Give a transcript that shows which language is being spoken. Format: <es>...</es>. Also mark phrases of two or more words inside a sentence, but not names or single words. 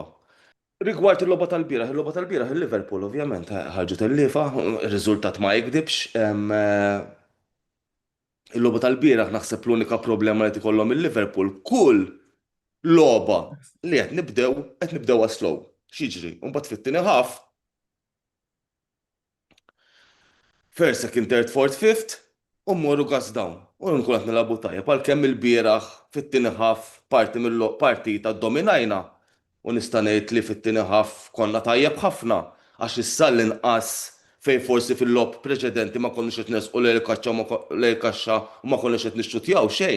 <mt>Rigward il-logħba tal-bieraħ il-Liverpool ovvjament ħarġu tal-liefa, ir-riżultat ma jikdibx. Il-logħba tal-bieraħ naħseb l-unika problema li tikollhom il-Liverpool kull logħba li qed nibdew slow. X'jiġri? Mbagħad fit-tieni ħaf</mt> <en>first, second, third, fourth, fifth</en> <mt>u mmorru</mt> <en>gas down.</en> <mt>U nkun qed nilagħbu tajjeb għalkemm il-bieraħ fit-tieni ħaf partita ddominajna u nista' ngħid li fit-tieni ħaf konna tajjeb ħafna għax issa l-inqas fejn forsi fil-logħb preċedenti ma konniex qed nesqu lejn il-kaxxa u ma konniex qed nixxutjaw xejn.</mt>